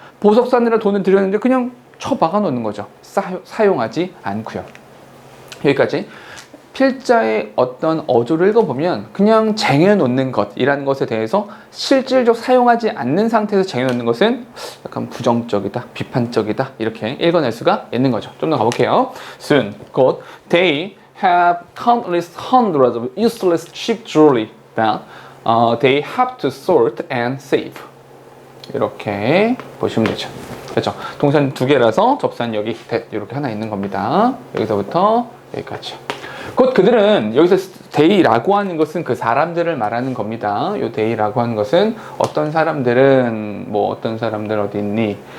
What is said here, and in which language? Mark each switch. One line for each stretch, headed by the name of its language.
Korean: 보석 사느라 돈을 들였는데 그냥 쳐박아 놓는 거죠. 사용하지 않고요. 여기까지. 필자의 어떤 어조를 읽어보면 그냥 쟁여놓는 것이라는 것에 대해서 실질적 사용하지 않는 상태에서 쟁여놓는 것은 약간 부정적이다, 비판적이다 이렇게 읽어낼 수가 있는 거죠. 좀 더 가볼게요.
English: Soon,
Korean: 곧
English: they have countless hundreds of useless cheap jewelry that they have to sort and save.
Korean: 이렇게 보시면 되죠. 그렇죠. 동사는 두 개라서 접수한 여기 that 이렇게 하나 있는 겁니다. 여기서부터 여기까지. 곧 그들은 여기서 they라고 하는 것은 그 사람들을 말하는 겁니다. 요 they라고 하는 것은 어떤 사람들은 뭐 어떤 사람들 어디 있니?